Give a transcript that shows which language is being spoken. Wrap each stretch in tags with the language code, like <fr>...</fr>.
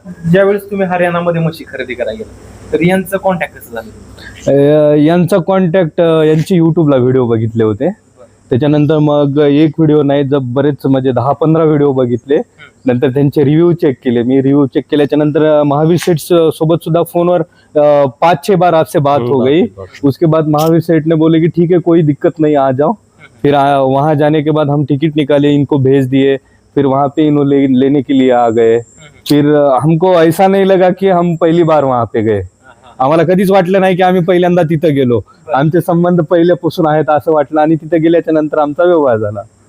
<mr>ज्यावेळेस तुम्ही हरियाणामध्ये म्हशी खरेदी करायला गेला तर यांचं कॉन्टॅक्ट कसं झालं? यांचा कॉन्टॅक्ट यांचे युट्यूबला व्हिडिओ बघितले होते. त्याच्यानंतर मग एक व्हिडिओ नाही बरेच म्हणजे 10-15 व्हिडिओ बघितले. नंतर त्यांचे रिव्ह्यू चेक केले. मी रिव्ह्यू चेक केल्याच्या नंतर महावीर सेठ सोबत सुद्धा फोनवर</mr> <hi>5-6 बार आपसे बात हो गई. उसके बाद महावीर सेठ ने बोले कि ठीक है कोई दिक्कत नहीं, आ जाओ. फिर वहाँ जाने के बाद हम टिकट निकाले, इनको भेज दिए. फिर वहाँ पे इन्होंने लेने के लिए आ गए. फिर हमको ऐसा नहीं लगा कि हम पहली बार वहाँ पे गए.</hi> <mr>आम्हाला कधीच वाटलं नाही की आम्ही पहिल्यांदा तिथं गेलो. आमचे संबंध पहिल्यापासून आहेत असं वाटलं आणि तिथं गेल्याच्या नंतर आमचा व्यवहार झाला.</mr>